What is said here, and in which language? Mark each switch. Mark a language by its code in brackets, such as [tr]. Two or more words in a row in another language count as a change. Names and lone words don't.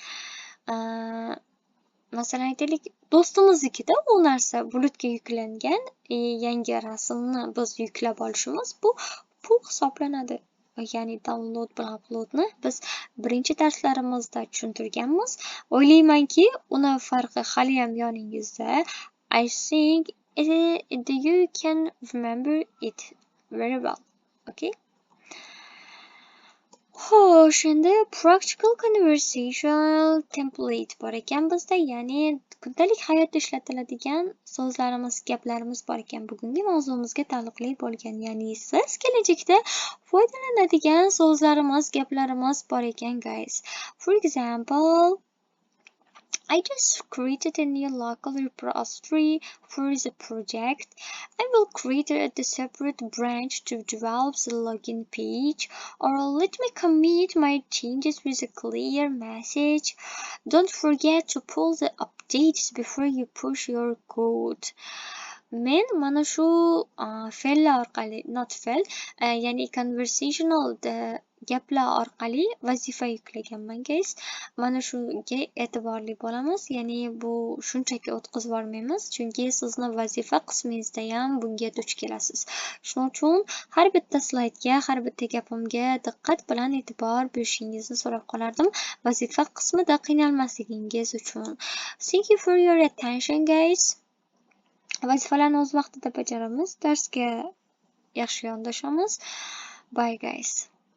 [uz] Masalan, aytaylik, do'stimiznikida u narsa bulutga yuklangan yangi rasmni biz yuklab olishimiz bu pul hisoblanadi. Ya'ni download bilan uploadni biz birinchi darslarimizda tushuntirganmiz. O'ylaymanki, uni farqi haliyam yoningizda. [en] I think you can remember it very well. Okay? [uz] Xo'sh, endi [en] practical conversational template [uz] bor ekan bizda, ya'ni kundalik hayotda ishlatiladigan so'zlarimiz, gaplarimiz bor ekan. Bugungi mavzumizga taalluqli bo'lgan, ya'ni siz kelajakda foydalanadigan so'zlarimiz, gaplarimiz bor ekan, guys. [en] For example, I just created a new local repository for the project. I will create a separate branch to develop the login page, or let me commit my changes with a clear message. Don't forget to pull the updates before you push your code. [uz] Men mana shu fe'llar orqali, not fe'l, ya'ni conversational gaplar orqali vazifa yuklaganman, guys. Mana shunga e'tiborli bo'lamiz, ya'ni bu shunchaki o'tkazib yubormaymiz, chunki sizni vazifa qismingizda ham bunga duch kelasiz. Shuning uchun har bitta slaydga, har bitta gapimga diqqat bilan e'tibor berishingizni so'rab qolardim, vazifa qismida qiynalmasligingiz uchun. [en] Thank you for your attention, guys. [uz] Vazifalarni o'z vaqtida bajaramiz, darsga yaxshi yondashamiz. [en] Bye, guys.